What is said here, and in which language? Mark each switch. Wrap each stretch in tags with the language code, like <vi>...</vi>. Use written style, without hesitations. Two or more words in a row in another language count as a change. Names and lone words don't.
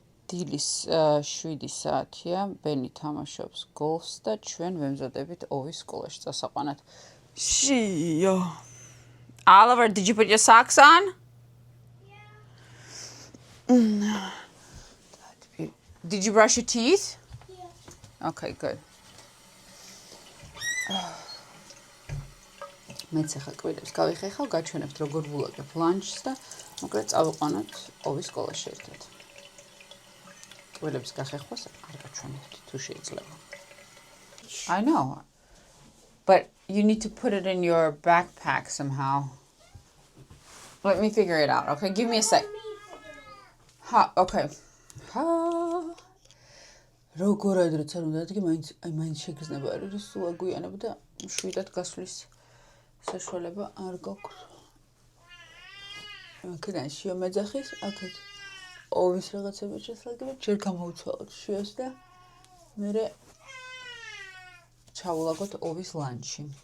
<ka>დილის 7 საათია, ბენი თამაშობს გოლფს და ჩვენ ვემზადებით ოვის სკოლაში წასაყვანად. Shio.</ka> <en>Oliver, did you put your socks on? Yeah. Did you brush your teeth? Yeah. Okay, good.</en> <ka>მეც ახლა კვირებს გავიხეხავ, გაჩვენებთ როგორ ვულაგებ ლანჩს და მოკლედ წავიყვანოთ ოვის სკოლაში ერთად. კვირებს გახეხვას არ გაჩვენებთ თუ შეიძლება.</ka> <en>I know. But you need to put it in your backpack somehow. Let me figure it out. Okay, give me a sec. Okay.</en> <ka>როგორ ადრეც არ უნდა ადგე, მაინც შეგრძნება არის, რომ სულ აგვიანებ და შვიდად გასვლის საშუალება არ გაქვს. აქედან შიო მეძახის, აქეთ ოვის რაღაცები შესაძლებელი, ჯერ გამოვცვალოთ შიოს და მერე ჩავულაგოთ ოვის ლანჩი.</ka>